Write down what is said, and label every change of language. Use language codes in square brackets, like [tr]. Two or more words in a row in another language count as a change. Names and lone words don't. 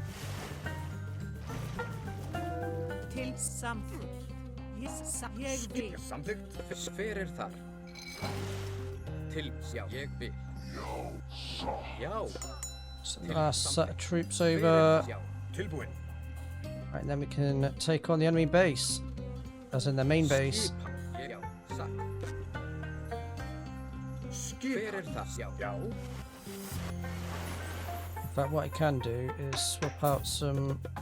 [is] Til samþykkt. Ég vil. Samþykkt. Hver þar? Til. Já. Ég vil. Já. [en] So the last set of troops over. [is] Já. Tilbúin. [en] Right, then we can take on the enemy base. As in their main base. [is] Skipan. Já. Satt. Hver Skipan. það? Já. Já. [en] In fact, what I can do is swap out some...